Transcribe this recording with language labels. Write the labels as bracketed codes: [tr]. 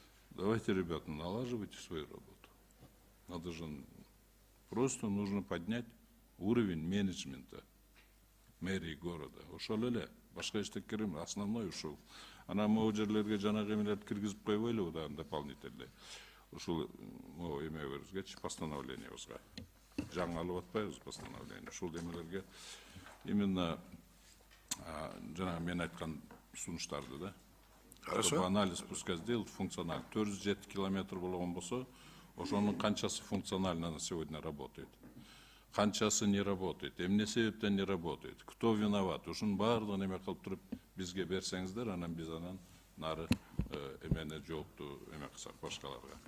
[ru] Давайте, ребята, налаживайте свою работу. Надо же, просто нужно поднять уровень менеджмента мэрии города. [ky] Ошол эле, башка эчтеке керек, основной ушул. Ана могу жерлерге жанагы эмелерди киргизип койбойлубу да дополнительный. Ушул эмебизге, постановлениябызга. Жаңы алып атпайбыз постановление. Ушул эмелерге именно жанагы мен айткан сунуштарды да. [ru] Хорошо. Чтобы анализ пускай сделать функционально. 407 километр [ky] болгон болсо, ошонун канчасы [ru] функционально на сегодня работает. [ky] Канчасы [ru] не работает. [ky] Эмне себептен не работает. [ru] Кто виноват? [ky] Ушунун баардыгын эме кылып туруп бизге берсеңиздер, анан биз анан нары эмени жоопту эме кылсак башкаларга.